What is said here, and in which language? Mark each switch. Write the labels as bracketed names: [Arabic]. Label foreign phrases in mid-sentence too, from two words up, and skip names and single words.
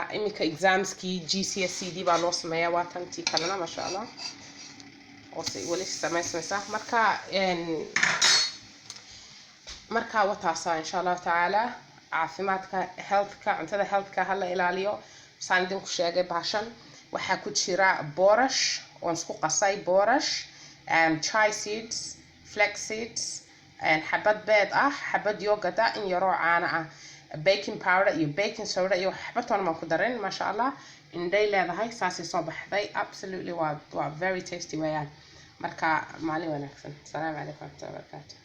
[Somali] iminka examskii GCSE baa loo sameeyaa waa tantii kalena [Arabic] ما شاء الله [Somali] oo si wali samaysanaysa. marka wataasa [Arabic] إن شاء الله تعالى [Somali] caafimaadka healthka cuntada healthka hala ilaaliyo. saan idinku sheegay baashan waxaa ku jira boorash oo isku qasay boorash, [English] chai seeds, flax seeds, [Somali] xabad beed ah, xabad yogurt ah, in yaro caano ah, [English] baking powder [Somali] iyo [English] baking soda [Somali] iyo xabatoon ma ku darin [Arabic] ما شاء الله. [Somali] inday leedahay saasi soo baxday absolutely waa [English] very tasty [Somali] weeyaan. marka maalin wanaagsan. [Arabic] السلام عليكم ورحمة الله وبركاته.